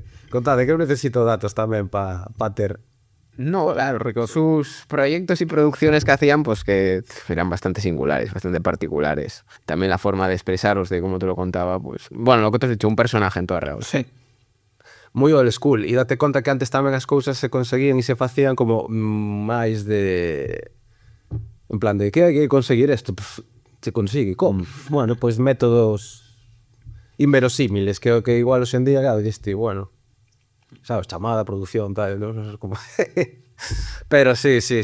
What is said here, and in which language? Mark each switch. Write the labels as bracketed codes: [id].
[gl] Contade, que eu necesito datos tamén pa ter. [es] No, claro, sus proyectos y producciones que hacían, pues que eran bastante singulares, bastante particulares. También la forma de expresaros, de cómo te lo contaba, pues... Bueno, lo que te has dicho, un personaje en toda real. Sí. [gl] Moi old school, e date conta que antes tamén as cousas se conseguían e se facían como máis de... En plan de, que hai que conseguir isto? Se consigue, como? Bueno, pois métodos inverosímiles, que igual hoxe en día, claro, diste, bueno, sabes, chamada, producción, tal, non sei como... Pero sí.